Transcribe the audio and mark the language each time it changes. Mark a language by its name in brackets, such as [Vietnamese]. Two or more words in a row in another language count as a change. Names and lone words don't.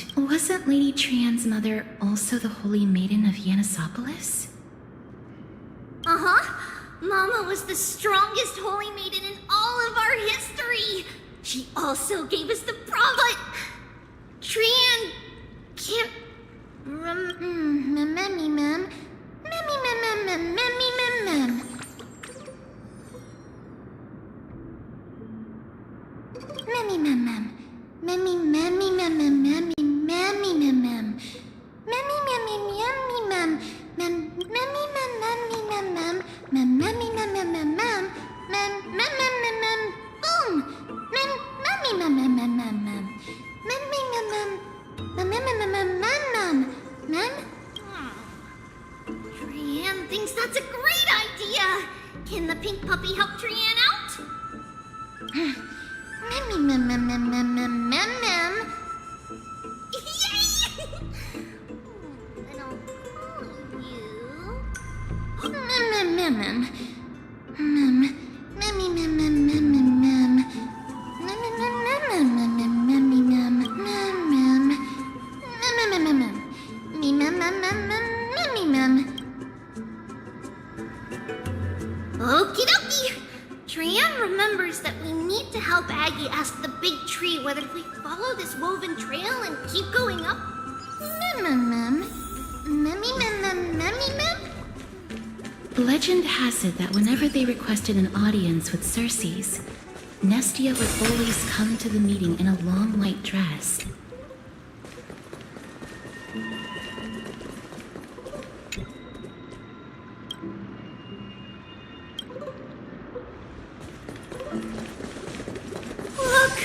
[English] Wasn't Lady Trian's mother also the Holy Maiden of Yanisopolis? Uh-huh. Mama was the strongest holy maiden in all of our history. She also gave us the prom, but Trian can't Memmy mem. Memmy mem mem mem memmy mem mem. Memmy mem mem. Memmy memmy mem mem memmy memmy mem mem. Memmy memmy memmy mem. Mem memmy mem memmy mem mem. Mem memmy mem mem mem mem. Mem mem mem mem mem. Boom. Mem memmy mem mem mem mem mem. Memmy mem mem. Mem mem mem mem mem mem. Mem. Trian thinks that's a great idea. Can the pink puppy help Trian out? Memmy mem mem mem mem mem mem mem. Yay! Then I'll call you. Mem mem mem mem. Mem. Memmy mem mem mem mem mem. Mem mem mem mem mem mem memmy mem. Mem mem. Mem mem mem mem. Me mem mem mem mem memmy mem. Okie dokie! Trian remembers that we need to help Aggie ask the big tree whether we follow this woven trail and keep going up. Mem mem mem. Memmy mem mem memmy mem. Legend has it that whenever they requested an audience with Circes, Nestia would always come to the meeting in a long white dress. Look!